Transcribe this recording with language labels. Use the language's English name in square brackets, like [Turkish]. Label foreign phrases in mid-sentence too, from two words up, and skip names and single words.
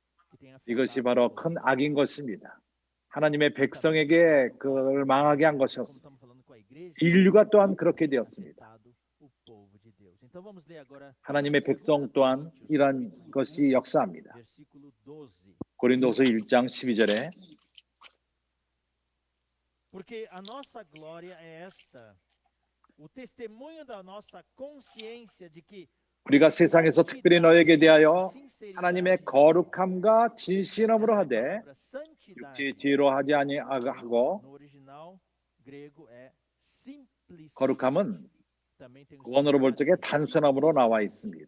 [Korean] 이것이 바로 큰 악인 것입니다. 하나님의 백성에게 그걸 망하게 한 것이었습니다. 인류가 또한 그렇게 되었습니다. 하나님의 백성 또한 이런 것이 역사합니다. 고린도서 1장 12절에 [Portuguese] Porque a nossa glória é esta, o testemunho da nossa consciência de que [Korean] 우리가 세상에서 특별히 너에게 대하여 하나님의 거룩함과 진실함으로 하되 육체의 지혜로 하지 아니하고 거룩함은 원어로 볼 적에 단순함으로 나와 있습니다.